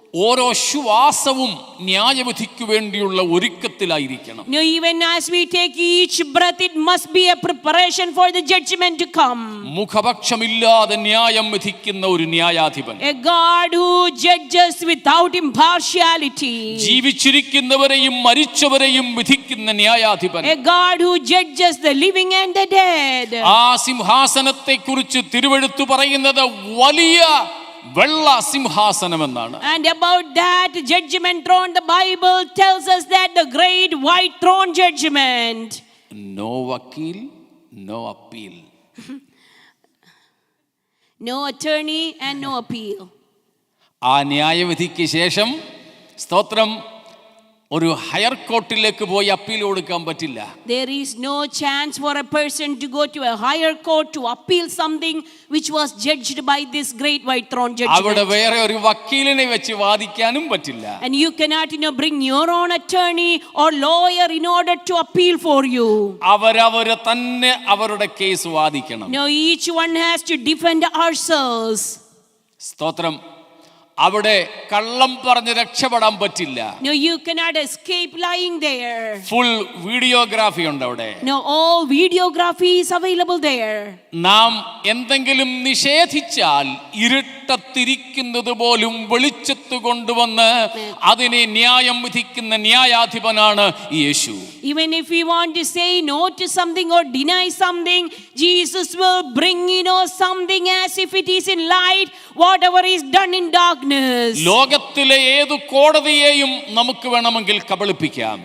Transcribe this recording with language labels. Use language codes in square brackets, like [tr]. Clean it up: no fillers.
[ml] ഓരോ ശ്വാസവും ന്യായവിധിക്ക് വേണ്ടിയുള്ള ഒരുക്കത്തിലായിരിക്കണം. [en] Even as we take each breath, it must be a preparation for the judgment to come. [ml] മുഖപക്ഷമില്ലാതെ ന്യായം വിധിക്കുന്ന ഒരു ന്യായാധിപൻ. [en] A God who judges without impartiality. [ml] ജീവിച്ചിരിക്കുന്നവരെയും മരിച്ചവരെയും വിധിക്കുന്ന ന്യായാധിപൻ. [en] A God who judges the living and the dead. [ml] ആ സിംഹാസനത്തെക്കുറിച്ച് തിരുവെഴുത്ത് പറയുന്നത് വലിയ വെള്ള സിംഹാസനമെന്നാണ്. [en] And about that judgment throne, the Bible tells us that the great white throne judgment. No vakil, no appeal. No attorney and no appeal. [ml] ആ ന്യായവിധിക്ക് ശേഷം സ്തോത്രം ഒരു [en] higher കോർട്ടിലേക്ക് [ml] പോയി appeal കൊടുക്കാൻ പറ്റില്ല. [en] There is no chance for a person to go to a higher court to appeal something which was judged by this great white throne judgment. [ml] അവിടെ വേറെ ഒരു വക്കീലിനെ വെച്ച് വാദിക്കാനും പറ്റില്ല. [en] And you cannot bring your own attorney or lawyer in order to appeal for you. [ml] അവരവരെ തന്നെ അവരുടെ case വാദിക്കണം. [en] No, each one has to defend ourselves. [ml] സ്തോത്രം. അവിടെ കള്ളം പറഞ്ഞ് രക്ഷപ്പെടാൻ പറ്റില്ല. [en] No, you cannot escape lying there. Full videography [ml] ഉണ്ട് അവിടെ. [en] No, all videography is available there. [ml] നാം എന്തെങ്കിലും നിഷേധിച്ചാൽ ഇരുട്ടത്തിരിക്കുന്നത് പോലും വെളിച്ചത്ത് കൊണ്ടുവന്ന് അതിനെ ന്യായം വിധിക്കുന്ന ന്യായാധിപനാണ് യേശു. [en] Even if we want to say no to something or deny something, Jesus will bring something as if it is in light, whatever is done in darkness. [ml] ലോകത്തിലെ ഏത് കോടതിയെയും നമുക്ക് വേണമെങ്കിൽ കബളിപ്പിക്കാം.